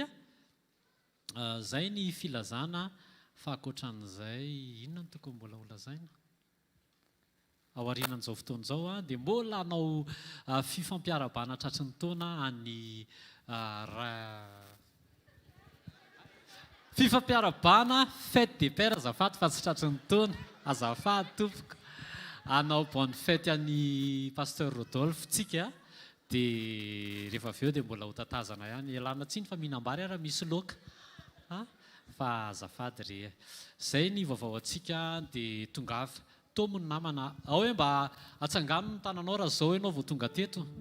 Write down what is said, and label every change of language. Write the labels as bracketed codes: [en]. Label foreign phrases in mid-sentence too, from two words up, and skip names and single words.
[mg] Zay ny filazana fa ankoatran'izay inona no tokony mbola holazaina ao aorianan'izao fotoana izao dia mbola hanao fifampiarabana tratry ny taona any fifampiarabana [fr] fête des pères [mg] azafady fa tsy tratry ny taona azafady tompoko. Hanao [fr] bonne fête [mg] any pasteur Rodolphe tsika dia rehefa avy eo dia mbola ho tatazana ihany ialana tsiny fa mihinam-bary ary misy loaka fa azafady re. Zay ny vaovao antsika dia tongava tomony namana ao hoe mba atsangano ny tananao raha zao ianao vao tonga teto.